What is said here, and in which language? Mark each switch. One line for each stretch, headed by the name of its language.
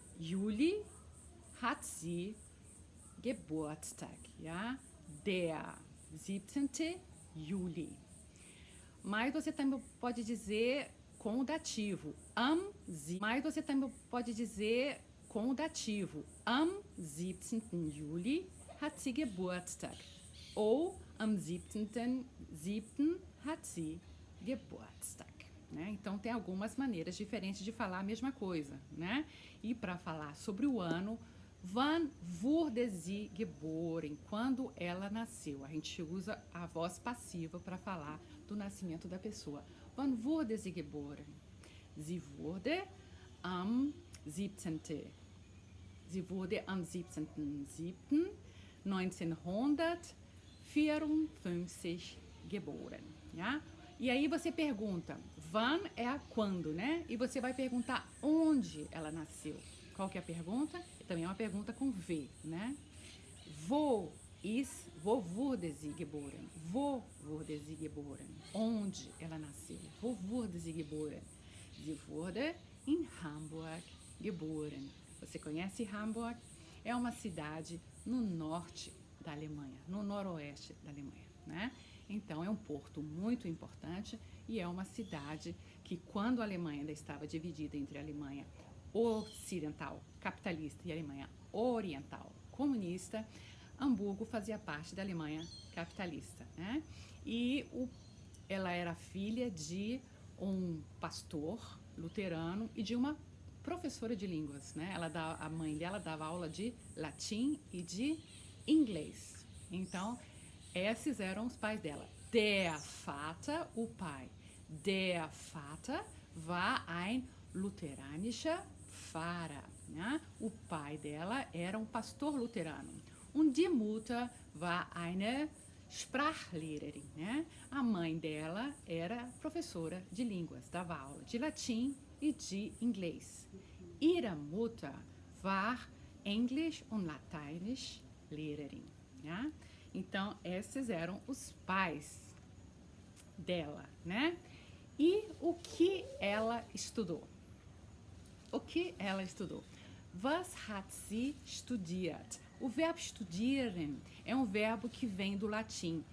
German: Juli hat sie Geburtstag, ja? Der 17. Juli.
Portuguese: Mas você também pode dizer com o dativo, mas você também pode dizer com o dativo,
German: am 17. Juli hat sie Geburtstag. Ou am 17.7. hat sie Geburtstag. Né?
Portuguese: Então, tem algumas maneiras diferentes de falar a mesma coisa, né? E para falar sobre o ano,
German: wann wurde sie geboren?
Portuguese: Quando ela nasceu. A gente usa a voz passiva para falar do nascimento da pessoa.
German: Wann wurde sie geboren? Sie wurde am 17. Sie wurde am 17.07.1954 geboren. Ja?
Portuguese: E aí você pergunta, wann é a quando, né? E você vai perguntar onde ela nasceu. Qual que é a pergunta? Também é uma pergunta com V, né?
German: Wo wurde sie geboren? Wo wurde sie geboren?
Portuguese: Onde ela nasceu?
German: Wo wurde sie geboren? Sie wurde in Hamburg geboren.
Portuguese: Você conhece Hamburg? É uma cidade no norte da Alemanha, no noroeste da Alemanha, né? Então, é um porto muito importante e é uma cidade que, quando a Alemanha ainda estava dividida entre a Alemanha ocidental, capitalista, e a Alemanha oriental, comunista, Hamburgo fazia parte da Alemanha capitalista, né? E ela era filha de um pastor luterano e de uma professora de línguas, né? A mãe dela dava aula de latim e de inglês. Então, esses eram os pais dela.
German: Der Vater,
Portuguese: o pai.
German: Der Vater war ein lutheranischer Pfarrer.
Portuguese: Né? O pai dela era um pastor luterano.
German: Und die Mutter war eine Sprachlehrerin.
Portuguese: Né? A mãe dela era professora de línguas, dava aula de latim e de inglês.
German: Ihre Mutter war Englisch und Lateinisch Lehrerin.
Portuguese: Né? Então, esses eram os pais dela, né? E o que ela estudou? O que ela estudou?
German: Was hat sie studiert?
Portuguese: O verbo studieren é um verbo que vem do latim.